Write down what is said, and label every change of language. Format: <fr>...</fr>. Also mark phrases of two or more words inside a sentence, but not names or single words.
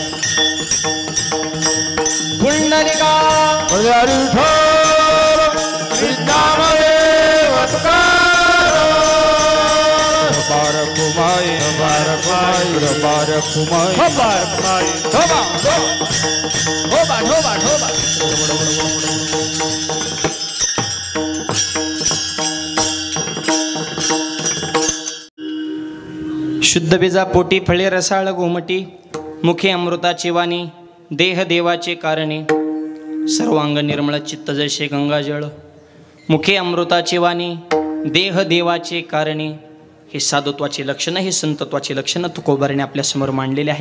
<mr>पुंडलिका हरी विठ्ठल श्रीनामदेव विठोबा रखुमाई विठोबा रखुमाई विठोबा रखुमाई विठोबा रखुमाई ढोबा ढोबा ढोबा शुद्ध बीजा पोटी फळे रसाळ गोमटी मुखे अमृताची वाणी देह देवाचे कारणे सर्वांग निर्मळ चित्त जैसे गंगाजळ मुखे अमृताची वाणी देह देवाचे कारणे हे साधुत्वाचे लक्षणं हे संतत्वाचे लक्षणं तुकोबाराने आपल्यासमोर मांडलेले आहेत.</mr>